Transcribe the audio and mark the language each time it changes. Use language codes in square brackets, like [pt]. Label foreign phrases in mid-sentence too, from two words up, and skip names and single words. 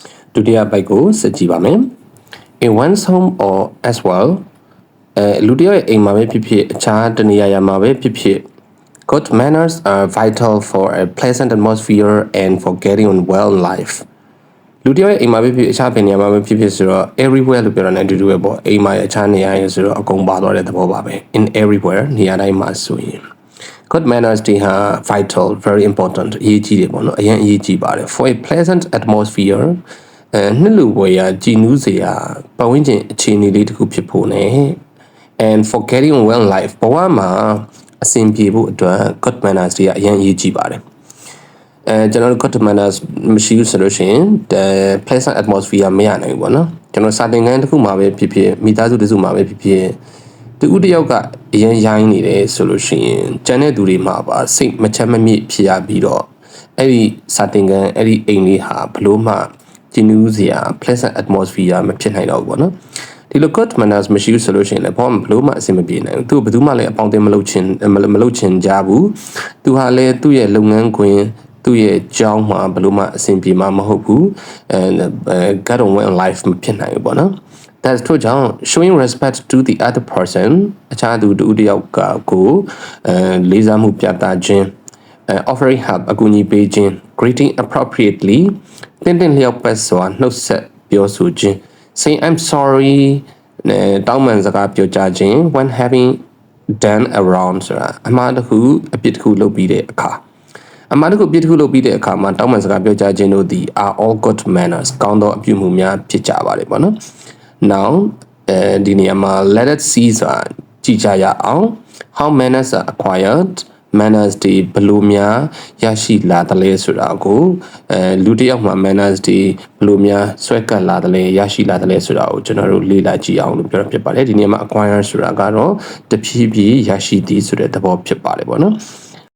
[my] ဒုတိယဘိုက်ကိုစစ်ကြည့်ပါမယ် [en] in one's home or as well [my] လူတစ်ယောက်ရဲ့အိမ်မှာပဲဖြစ်ဖြစ်အခြားတနေရာမှာပဲဖြစ်ဖြစ် [en] good manners are vital for a pleasant atmosphere and for getting on well in life [my] လူတစ်ယောက်ရဲ့အိမ်မှာပဲဖြစ်အခြားဘယ်နေရာမှာပဲဖြစ်ဖြစ်ဆိုတော့ everywhere လို့ပြောတာနဲ့အတူတူပဲပေါ့အိမ်မှာအခြားနေရာရ ဆိုတော့အကုန်ပါသွားတဲ့သဘောပါပဲ [en] in everywhere [my] နေရာတိုင်းမှာဆိုရင် [en] good manners [my] တွေဟာ [en] vital very important [my] အရေးကြီးတယ်ပေါ့နော်အရင်အရေးကြီးပါတယ် [en] for a pleasant atmosphere [my] နှစ်လူဝေရာကြည်နူးစရာပတ်ဝန်းကျင်အခြေအနေလေးတစ်ခု ဖြစ်ဖို့ ਨੇ [en] and for getting on well in life [my] ဘဝမှာအဆင်ပြေဖို့အတွက် [en] good manners [my] တွေကအရင်အရေးကြီးပါတယ်ကျွန်တော်တို့ [en] good manners [my] မရှိဘူးဆိုလို့ရှိရင် [en] pleasant atmosphere [my] မရနိုင်ဘူးပေါ့ နော်ကျွန်တော်စာသင်ခန်းတစ်ခုမှာပဲဖြစ်ဖြစ်မိသားစုတစ်စုမှာပဲဖြစ်ဖြစ်တူဦးတစ်ယောက်ကအရင်ရိုင်းနေတယ်ဆိုလို့ရှိရင်ကျန်တဲ့သူတွေမှာပါစိတ်မချမ်းမမြေ့ဖြစ်ရပြီးတော့အဲ့ဒီစာသင်ခန်းအဲ့ဒီအိမ်လေးဟာဘလို့မှကျင်းဦးစရာ [en] pleasant atmosphere [my] မဖြစ်နိုင်တော့ဘူးပေါ့နော်ဒီလို [en] good manners [my] မရှိဘူးဆိုလို့ရှိရင်လည်းဘာမှဘလို့မှအဆင်မပြေနိုင်ဘူးသူဘယ်သူမှလည်းအပေါင်းအသင်းမလုပ်ချင်ကြဘူးသူဟာလည်းသူ့ရဲ့လုပ်ငန်းခွင်သူ့ရဲ့ကြောင်းမှာဘလို့မှအဆင်ပြေမှာမဟုတ်ဘူး [en] get on well in life [my] မဖြစ်နိုင်ဘူးပေါ့နော် [en] that's true [my] ကြောင့် [en] showing respect to the other person [my] အခြားသူတူတယောက်ကကိုလေးစားမှုပြသခြင်း [en] offering help [my] အကူအညီပေးခြင်း [en] greeting appropriately [my] တင်း လျောက်ပတ်စွာနှုတ်ဆက်ပြောဆိုခြင်း [en] say I'm sorry [my] တောင်းပန်စကားပြောကြားခြင်း [en] when having done a wrong [my] ဆိုတာအမှားတစ်ခုအပြစ် တစ်ခုလုပ်ပြီးတဲ့အခါအမှားတစ်ခုအပြစ်တစ်ခုလုပ်ပြီးတဲ့အခါမှာတောင်းပန်စကားပြောကြားခြင်းတို့သည် [en] are all good manners [my] ကောင်းသောအပြုမှုများဖြစ်ကြပါတယ်ပေါ့နော် now ဒီနေရာမှာ [en] let us see [my] ဆိုတာကြည့်ကြရအောင် [en] how manners are acquired [my] manners တွေဘယ်လိုများရရှိလာတယ်လဲဆိုတာကိုလူတစ်ယောက်မှာ manners တွေဘယ်လိုများဆွဲကပ်လာတယ်လဲရရှိလာတယ်လဲဆိုတာကိုကျွန်တော်တို့လေ့လာကြည့်အောင်လို့ပြောဖြစ်ပါတယ်ဒီနေရာမှာ acquire ဆိုတာကတော့တဖြည်းဖြည်းရရှိသည်ဆိုတဲ့သဘောဖြစ်ပါတယ်ပေါ့နော်